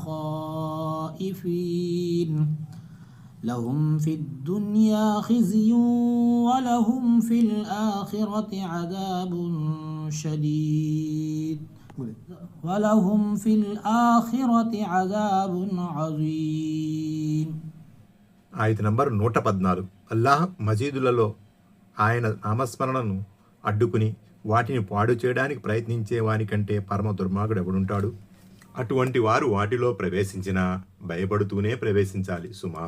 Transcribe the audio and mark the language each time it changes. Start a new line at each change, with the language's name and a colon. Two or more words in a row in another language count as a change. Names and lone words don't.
Arabic: خائفين لهم في الدنيا خزي ولهم في الآخرة عذاب شديد ولهم في الآخرة عذاب عظيم.
Telugu: ఆయత నంబర్ 114. అల్లాహ్ మజీదులలో ఆయన నామస్మరణను అడ్డుకుని వాటిని పాడు చేయడానికి ప్రయత్నించే వానికంటే పరమ దుర్మార్గుడు ఎవడుంటాడు? అటువంటి వారు వాటిలో ప్రవేశించినా భయపడుతూనే ప్రవేశించాలి సుమా.